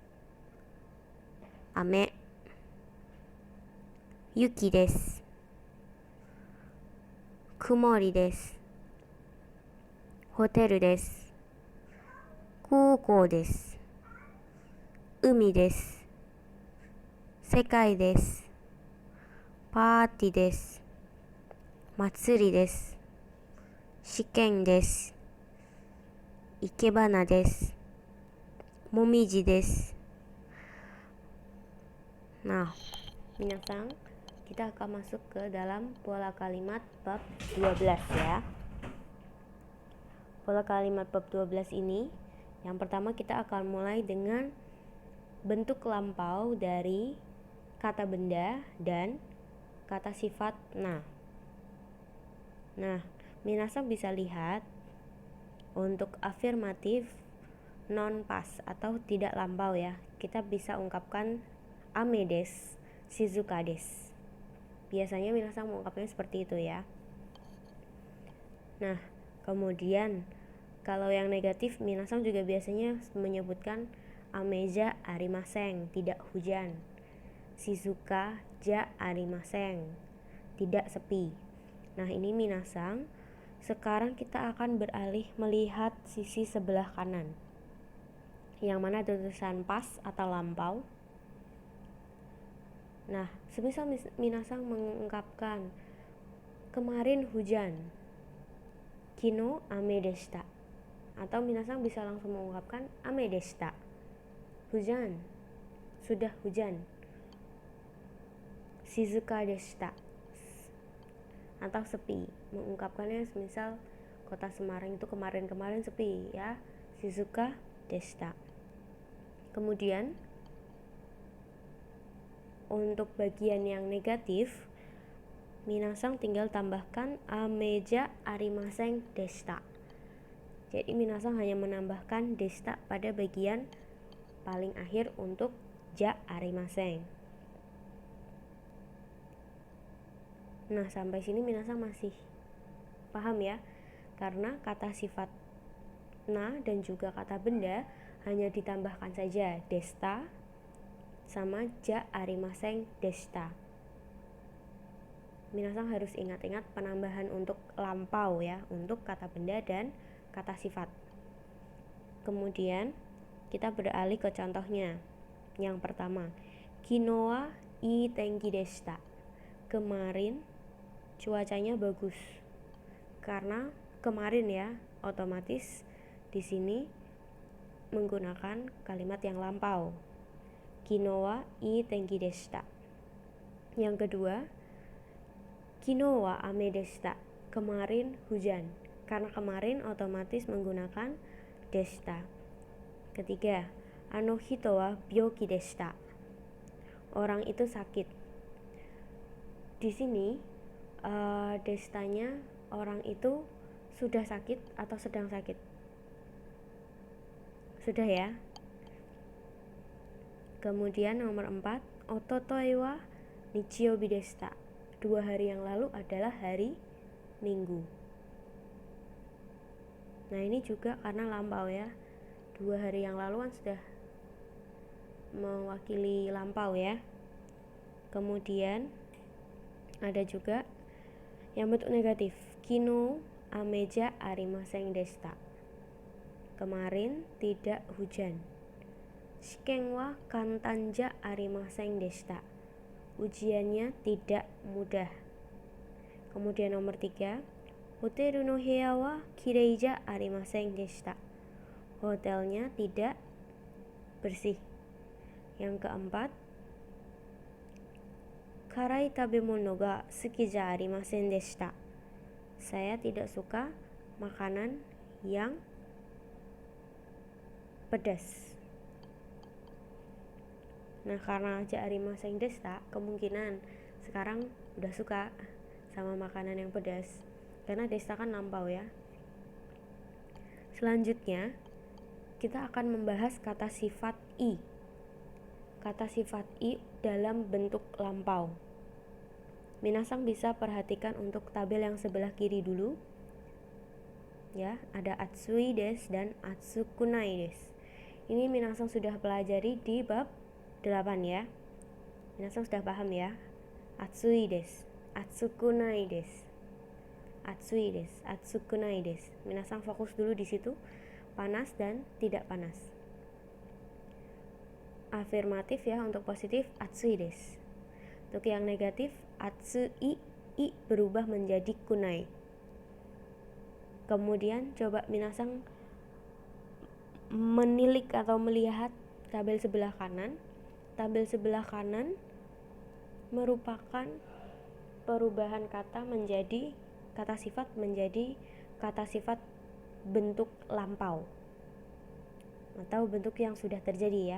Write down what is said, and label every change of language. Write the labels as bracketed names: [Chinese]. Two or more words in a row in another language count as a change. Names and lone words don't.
[Japanese] 雨、雪です、曇りです、ホテルです、高校です、海です、世界です, パーティーです。祭りです。試験です。生け花です。もみじです。 [Indonesian] Nah, minasan, kita akan masuk ke dalam pola kalimat bab 12 ya. Pola kalimat bab 12 ini, yang pertama kita akan mulai dengan bentuk lampau dari kata benda dan kata sifat na. Nah, minasan bisa lihat untuk afirmatif non pas atau tidak lampau ya. Kita bisa ungkapkan [Japanese] 雨です、静かです. [Indonesian] Biasanya minasan mengungkapnya seperti itu ya. Nah, kemudian kalau yang negatif minasan juga biasanya menyebutkan [Japanese] 雨じゃありません, [Indonesian] tidak hujan. [Japanese] 静かじゃありません, [Indonesian] tidak sepi. Nah, ini minasan. Sekarang kita akan beralih melihat sisi sebelah kanan, yang mana ada tulisan pas atau lampau. Nah, semisal minasan mengungkapkan kemarin hujan, [Japanese] 昨日雨でした, [Indonesian] atau minasan bisa langsung mengungkapkan [Japanese] 雨でした, [Indonesian] hujan, sudah hujan. [Japanese] 静かでした, [Indonesian] atau sepi, mengungkapkannya semisal kota Semarang itu kemarin-kemarin sepi ya, [Japanese] 静かでした. [Indonesian] Kemudian untuk bagian yang negatif, minasan tinggal tambahkan [Japanese] 雨じゃありませんでした. [Indonesian] Jadi minasan hanya menambahkan deshita pada bagian paling akhir untuk [Japanese] じゃありません. [Indonesian] Nah, sampai sini minasan masih paham ya? Karena kata sifat na dan juga kata benda hanya ditambahkan saja deshita sama [Japanese] じゃありませんでした. [Indonesian] Minasan harus ingat-ingat penambahan untuk lampau ya, untuk kata benda dan kata sifat. Kemudian kita beralih ke contohnya. Yang pertama, [Japanese] 昨日はいい天気でした. [Indonesian] Kemarin cuacanya bagus. Karena kemarin ya, otomatis di sini menggunakan kalimat yang lampau. [Japanese] 昨日はいい天気でした. [Indonesian] Yang kedua, [Japanese] 昨日は雨でした. [Indonesian] Kemarin hujan. Karena kemarin otomatis menggunakan deshita. [Japanese] Ketiga, あの人は病気でした. [Indonesian] Orang itu sakit. Di sini deshitanya orang itu sudah sakit atau sedang sakit? Sudah ya. Kemudian nomor 4, [Japanese] おとといは日曜日でした. [Indonesian] 2 hari yang lalu adalah hari Minggu. Nah, ini juga karena lampau ya. 2 hari yang lalu kan sudah mewakili lampau ya. Kemudian ada juga yang bentuk negatif. [Japanese] 昨日雨じゃありませんでした. [Indonesian] Kemarin tidak hujan. [Japanese] 試験は簡単じゃありませんでした. [Indonesian] Ujiannya tidak mudah. Kemudian nomor 3, [Japanese] ホテルの部屋はきれいじゃありませんでした. [Indonesian] Hotelnya tidak bersih. Yang keempat, [Japanese] 辛い食べ物が好きじゃありませんでした. [Indonesian] Saya tidak suka makanan yang pedas. Nah, karena [Japanese] じゃありませんでした, [Indonesian] kemungkinan sekarang udah suka sama makanan yang pedas. Karena deshita kan lampau ya. Selanjutnya, kita akan membahas kata sifat i. Kata sifat i dalam bentuk lampau. Minasang bisa perhatikan untuk tabel yang sebelah kiri dulu. Ya, ada [Japanese] 暑いです dan 暑くないです. [Indonesian] Ini minasang sudah pelajari di bab 8 ya. Minasang sudah paham ya. [Japanese] 暑いです、暑くないです. 暑いです、暑くないです. [Indonesian] Minasang fokus dulu di situ. Panas dan tidak panas. Afirmatif ya, untuk positif [Japanese] 暑いです. [Indonesian] Untuk yang negatif atsui, i berubah menjadi kunai. Kemudian coba minasang menilik atau melihat tabel sebelah kanan. Tabel sebelah kanan merupakan perubahan kata menjadi kata sifat menjadi kata sifat bentuk lampau atau bentuk yang sudah terjadi ya.